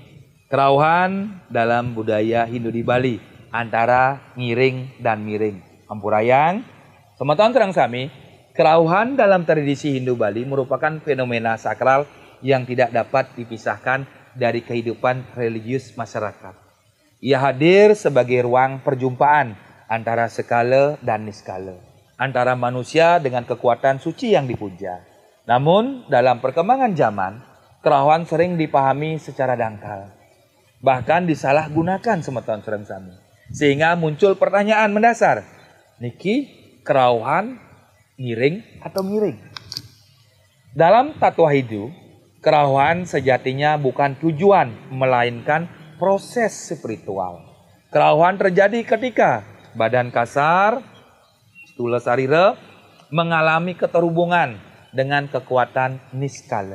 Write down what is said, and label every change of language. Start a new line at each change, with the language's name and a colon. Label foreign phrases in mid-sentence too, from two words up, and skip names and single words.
Indonesian: Kerauhan dalam budaya Hindu di Bali antara ngiring dan miring.
Balinese: Ampurayang, Semeton Sareng Sami.
Indonesian: Kerauhan dalam tradisi Hindu Bali merupakan fenomena sakral yang tidak dapat dipisahkan dari kehidupan religius masyarakat. Ia hadir sebagai ruang perjumpaan antara skala dan niskala, antara manusia dengan kekuatan suci yang dipuja. Namun, dalam perkembangan zaman, kerauhan sering dipahami secara dangkal. Bahkan disalahgunakan
Balinese: Semeton Sareng Sami.
Indonesian: Sehingga muncul pertanyaan mendasar. Niki, kerauhan, ngiring atau miring? Dalam tatwa Hindu, kerauhan sejatinya bukan tujuan, melainkan proses spiritual. Kerauhan terjadi ketika badan kasar, stula sarira, mengalami keterhubungan dengan kekuatan niskala.